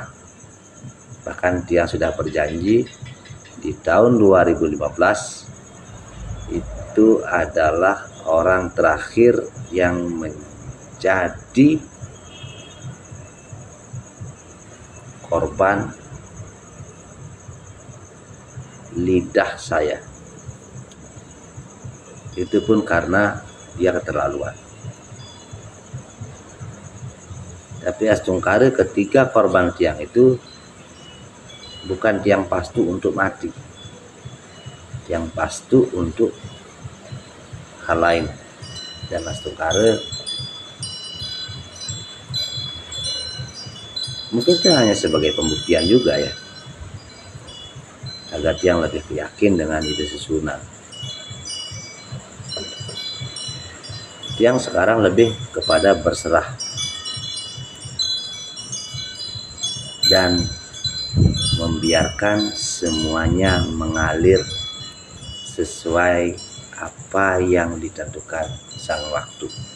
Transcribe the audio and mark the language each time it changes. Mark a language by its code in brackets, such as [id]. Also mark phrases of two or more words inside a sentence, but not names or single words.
[id] Bahkan dia sudah berjanji di tahun 2015 itu adalah orang terakhir yang menjadi korban lidah saya. Itu pun karena dia keterlaluan. Tapi astungkare ketika korban tiang itu bukan tiang pastu untuk mati, tiang pastu untuk hal lain. Dan astungkare mungkin itu hanya sebagai pembuktian juga ya, agar tiang lebih yakin dengan ide susunan. Tiang sekarang lebih kepada berserah dan membiarkan semuanya mengalir sesuai apa yang ditentukan sang waktu.